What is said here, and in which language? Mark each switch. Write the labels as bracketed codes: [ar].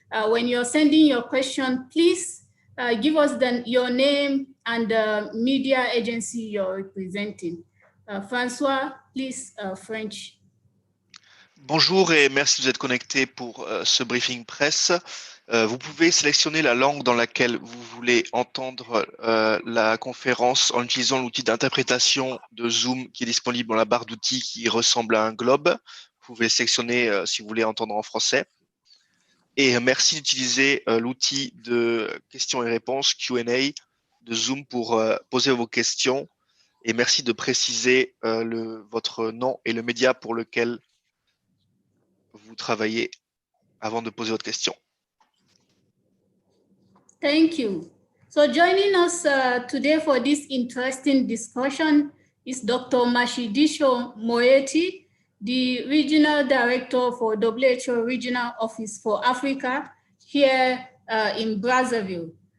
[en] When you're sending your question, please give us your name and the media agency you're representing. François, please, French. [fr] Bonjour et merci de vous être connecté pour ce briefing presse. Vous pouvez sélectionner la langue dans laquelle vous voulez entendre la conférence en utilisant l'outil d'interprétation de Zoom qui est disponible dans la barre d'outils qui ressemble à un globe. Vous pouvez sélectionner si vous voulez entendre en français. Et merci d'utiliser l'outil de questions et réponses Q&A de Zoom pour poser vos questions. Et merci de préciser votre nom et le média pour lequel vous travaillez avant de poser votre question. [en] Thank you. So joining us today for this interesting discussion is Dr. Mashidisho Moeti, the Regional Director for WHO Regional Office for Africa here in Brazzaville.